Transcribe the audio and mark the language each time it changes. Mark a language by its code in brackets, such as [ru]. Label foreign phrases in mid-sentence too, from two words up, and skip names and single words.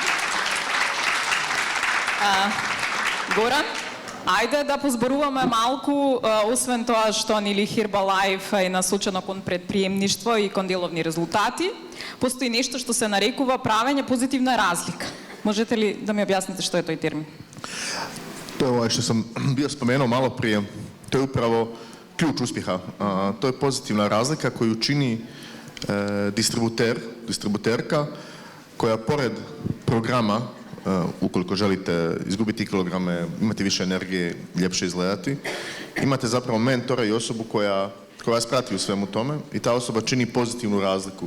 [mk] Горан, ајде да позборуваме малку, освен тоа што нели Herbalife е насочено кон предприемништво и кон деловни резултати, постои нешто што се нарекува правење позитивна разлика. Можете ли да ми објасните што е тој термин? [hr] To je što sam bio spomenuo malo prije, to je upravo ključ uspjeha. To je pozitivna razlika koju čini distributerka koja pored programa, ukoliko želite izgubiti kilograme, imati više energije, ljepše izgledati, imate zapravo mentora i osobu koja vas prati u svemu tome i ta osoba čini pozitivnu razliku.